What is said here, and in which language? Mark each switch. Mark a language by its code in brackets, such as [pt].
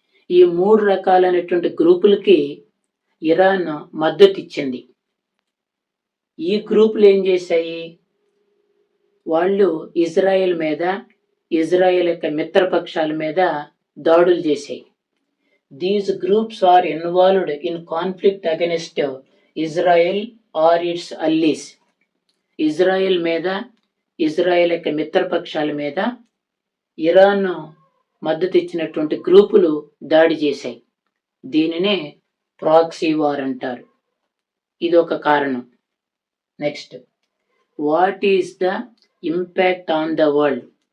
[te] ఈ 3 రకాలైనటువంటి గ్రూపులకి ఇరాన్ మద్దతు ఇచ్చింది. ఈ గ్రూపులు ఏం చేశాయి? వాళ్ళు ఇజ్రాయెల్ మీద, ఇజ్రాయెల్ యొక్క మిత్రపక్షాల మీద దాడులు చేశాయి. [en] These groups are involved in conflict against Israel or its allies. [te] Israel మీద, ఇజ్రాయెల్ యొక్క మిత్రపక్షాల మీద ఇరాన్ మద్దతు ఇచ్చినటువంటి గ్రూపులు దాడి చేశాయి. దీనినే ప్రాక్సీ వార్ అంటారు. ఇది ఒక కారణం. [en] Next, what is the impact on the world?